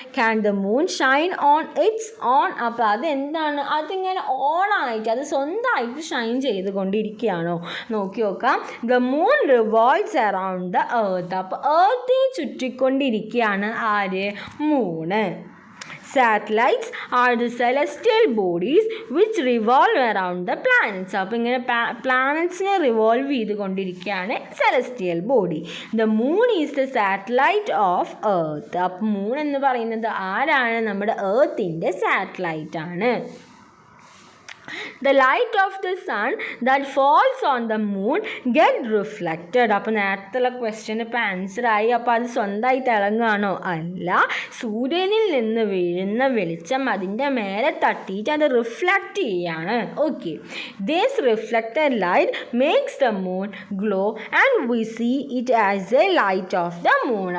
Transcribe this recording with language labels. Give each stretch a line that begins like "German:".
English: Can the moon shine on its own?
Malayalam: അപ്പോൾ അതെന്താണ്, അതിങ്ങനെ ഓണായിട്ട് അത് സ്വന്തമായിട്ട് ഷൈൻ ചെയ്തുകൊണ്ടിരിക്കുകയാണോ? നോക്കി നോക്കാം.
English: The moon revolves around the earth.
Malayalam: അപ്പോൾ എർത്തിനെ ചുറ്റിക്കൊണ്ടിരിക്കുകയാണ് ആര്, Moon.
English: Satellites are the celestial bodies which revolve around the planets.
Malayalam: അപ്പോൾ ഇങ്ങനെ പ്ലാനറ്റ്സിനെ റിവോൾവ് ചെയ്തുകൊണ്ടിരിക്കുകയാണ് celestial body.
English: The moon is the satellite of earth.
Malayalam: അപ്പോൾ മൂൺ എന്ന് പറയുന്നത് ആരാണ്, നമ്മുടെ എർത്തിൻ്റെ സാറ്റലൈറ്റ് ആണ്.
English: The light of the sun that falls on the moon get reflected.
Malayalam: അപ്പോൾ നേരത്തുള്ള ക്വസ്റ്റ്യൻ ഇപ്പോൾ ആൻസറായി. അപ്പോൾ അത് സ്വന്തമായി തിളങ്ങുകയാണോ? അല്ല, സൂര്യനിൽ നിന്ന് വീഴുന്ന വെളിച്ചം അതിൻ്റെ മേലെ തട്ടിയിട്ട് അത് റിഫ്ലക്റ്റ് ചെയ്യാണ്.
English: Okay, this reflected light makes the moon glow and we see it as a light of the moon.